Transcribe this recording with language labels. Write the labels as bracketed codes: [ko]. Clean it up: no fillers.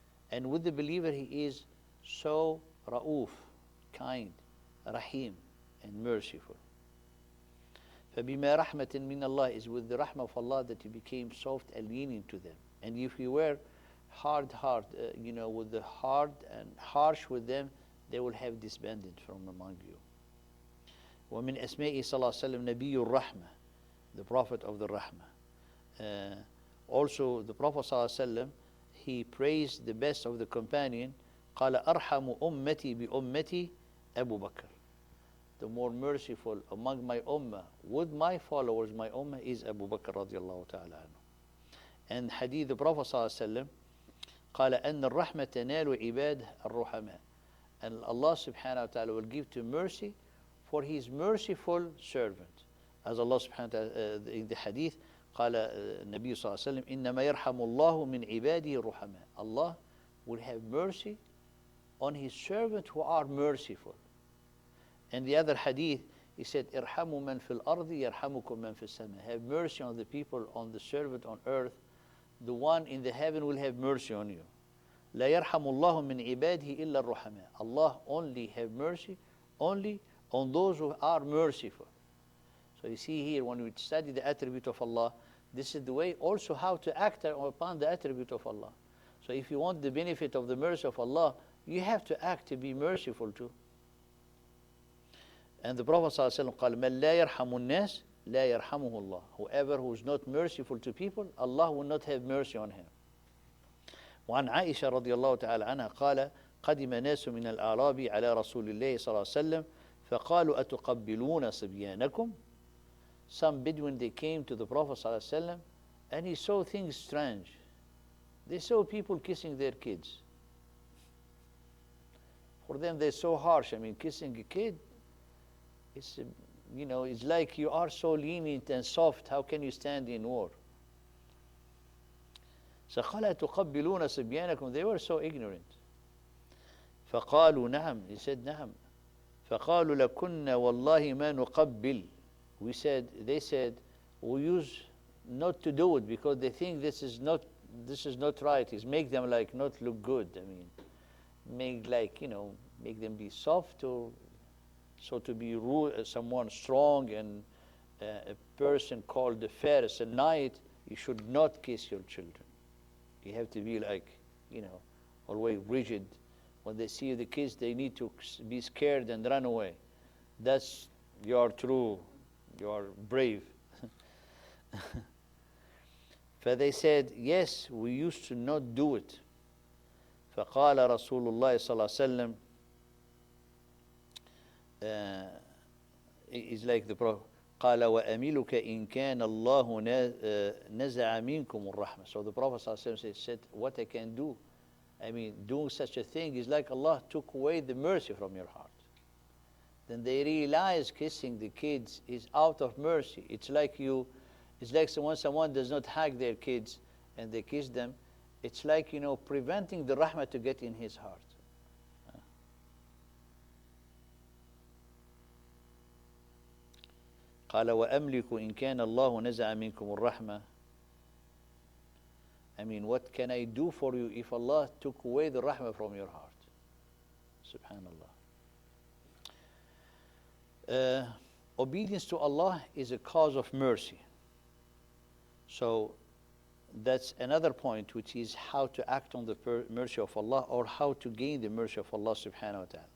[en] And with the believer, He is so ra'uf, kind, rahim, and merciful. [ar] فَبِمَا رَحْمَةٍ مِّنَ اللَّهِ [en] is with the rahmah of Allah that He became soft and lenient to them. And if you were hard heart, with the hard and harsh with them, they will have disbanded from among you. [ar] ومن أسمائه صلى الله عليه وسلم نبي الرحمة, [en] the Prophet of the Rahmah. Also, the Prophet صلى الله عليه وسلم, he praised the best of the companion. [ar] قال أرحم أمتي بأمتي أبو بكر. [en] The more merciful among my ummah, with my followers, my ummah, is Abu Bakr radiallahu ta'ala anhu. And hadith, the Prophet [ar] صلى الله عليه وسلم قال أن الرحمة تنال عباد الرحماء. [en] And Allah subhanahu wa ta'ala will give to mercy for His merciful servant. As Allah subhanahu wa ta'ala in the hadith, [ar] قال النبي صلى الله عليه وسلم إنما يرحم الله من عباده الرحماء. [en] Allah will have mercy on His servants who are merciful. And the other hadith, he said, [ar] "Irhamu man fil ardi, yarhamukum man fis sama." [en] Have mercy on the people, on the servant on earth. The one in the heaven will have mercy on you. [ar] لا يرحم الله من عباده إلا الرحماء. [en] Allah only have mercy only on those who are merciful. So you see here, when we study the attribute of Allah, this is the way also how to act upon the attribute of Allah. So if you want the benefit of the mercy of Allah, you have to act to be merciful too. And the Prophet [ar] ﷺ قال من لا يرحم الناس لا يرحمه الله. [en] Whoever who is not merciful to people, Allah will not have mercy on him. [ar] وعن عائشة رضي الله تعالى عنها قال قدم ناس من الأعراب على رسول الله صلى الله عليه وسلم فقالوا أتقبلون صبيانكم. [en] Some Bedouin, they came to the Prophet صلى الله عليه وسلم and he saw things strange. They saw people kissing their kids. For them, they're so harsh. I mean, kissing a kid, it's, it's like you are so lenient and soft. How can you stand in war? [ar] فقال تقبلون صبيانكم. [en] They were so ignorant. [ar] فقالوا نعم. [en] He said نعم. [ar] فقالوا لكنا والله ما نقبل. [en] They said, we use not to do it because they think this is not right. It's make them like not look good. I mean, make them be soft, or so to be rude, someone strong and a person called the fairest a knight, you should not kiss your children. You have to be like, always rigid. When they see the kids, they need to be scared and run away. That's you are true, you are brave. But they said, yes, we used to not do it. [ar] فقال رسول الله صلى الله عليه وسلم [en] is like the Prophet [ar] قال وأملك إن كان الله نزع منكم الرحمة. [en] So the Prophet صلى الله عليه وسلم said, what I can do, I mean, doing such a thing is like Allah took away the mercy from your heart. Then they realize kissing the kids is out of mercy. It's like when someone does not hug their kids and they kiss them, it's like, preventing the rahmah to get in his heart. [ar] قال وأملك إن كان الله نزع منكم الرحمة. [en] I mean, what can I do for you if Allah took away the rahmah from your heart? Subhanallah. Obedience to Allah is a cause of mercy. So that's another point, which is how to act on the mercy of Allah, or how to gain the mercy of Allah subhanahu wa ta'ala.